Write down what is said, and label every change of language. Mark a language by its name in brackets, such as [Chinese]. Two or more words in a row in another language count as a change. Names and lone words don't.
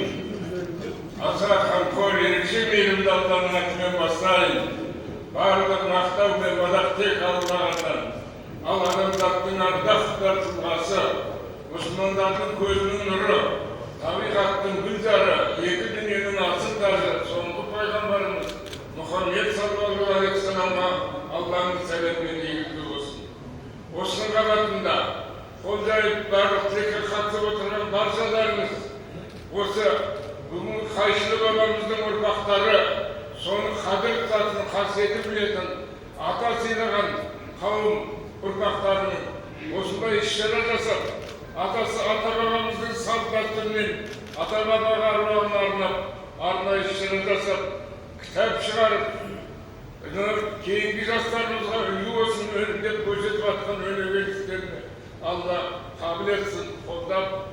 [Kazakh] Аса қамқор ерекше мейірімді Алланың атымен бастайын. Барлық мақтау мен мадақ тек Аллаһтан. Ал адамзаттың ардақ тұлғасы, мұсылмандардың көзінің нұры, табиғаттың гүлзары, екі дүниенің асыл тажы, соңғы пайғамбарымыз Мұхаммед [Arabic] صلى الله عليه وسلم [Kazakh] Алланың сәлемі мен игілігі болсын. Осының қабатында қол жайып барлық тілекке қатысып отырған баршаларыңыз, осы бүгінгі Қайшылы бабамыздың ұрпақтары, соны қадір тұтатын, қасиетін білетін, ата сыйлаған қауым ұрпақтарының осындай іс-шара жасап, ата бабамыздың салт дәстүрімен ата бабаға аруағына арнап арнайы іс-шара жасап, кітап шығарып, кейінгі жастарымызға үлгі болсын деп көрсетіп жатқан өнегелі істеріне Алла қабыл етсін, қолдап.